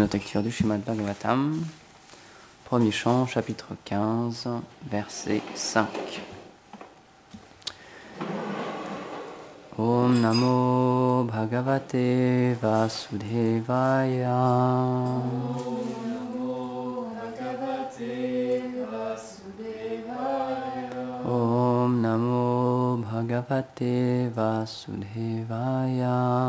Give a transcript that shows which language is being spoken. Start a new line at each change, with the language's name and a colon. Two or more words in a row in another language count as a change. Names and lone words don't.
French: Lecture du Srimad Bhagavatam, premier chant, chapitre 15, verset 5.
Sanskrit: ॐ नमो भगवते वासुदेवाय. ॐ नमो भगवते वासुदेवाय.